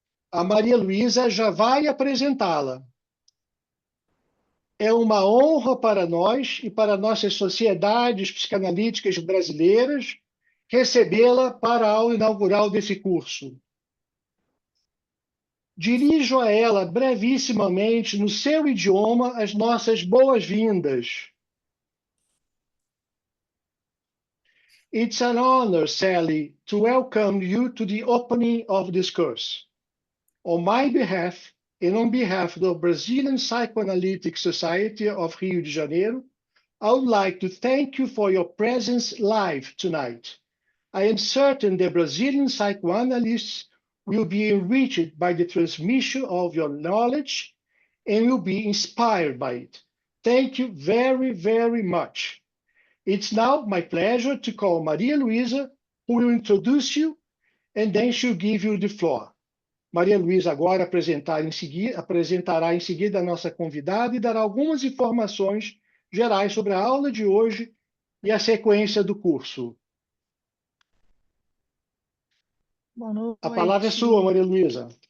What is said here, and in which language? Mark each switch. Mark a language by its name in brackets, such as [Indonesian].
[Portuguese] A Maria Luísa já vai apresentá-la. É uma honra para nós e para nossas sociedades psicanalíticas brasileiras recebê-la para a aula inaugural desse curso. Dirijo a ela brevissimamente, no seu idioma, as nossas boas-vindas. [English] It's an honor, Sally, to welcome you to the opening of this course. On my behalf, and on behalf of the Brazilian Psychoanalytic Society of Rio de Janeiro, I would like to thank you for your presence live tonight. I am certain the Brazilian psychoanalysts will be enriched by the transmission of your knowledge and will be inspired by it. Thank you very, very much. It's now my pleasure to call Maria Luísa, who will introduce you, and then she'll give you the floor. [Portuguese] Maria Luísa agora apresentará em seguida a nossa convidada e dará algumas informações gerais sobre a aula de hoje e a sequência do curso. Boa noite. A palavra é sua, Maria Luísa.